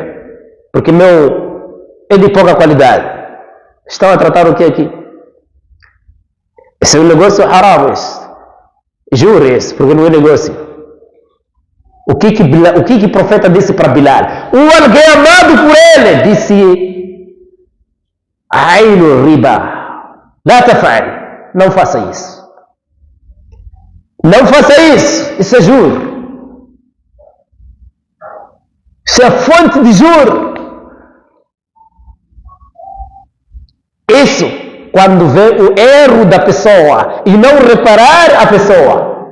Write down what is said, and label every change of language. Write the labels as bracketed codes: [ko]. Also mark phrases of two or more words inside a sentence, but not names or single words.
[pt] Porque meu é de pouca qualidade. Estão a tratar o que aqui? Esse é um negócio haram, esse. Juro esse, porque não é negócio. O que o profeta disse para Bilal? Alguém amado por ele disse: [ar] عين الربا. لا تفعل. [pt] Não faça isso. Não faça isso. Isso é juro. Isso é fonte de juro. Isso, quando vê o erro da pessoa e não reparar a pessoa.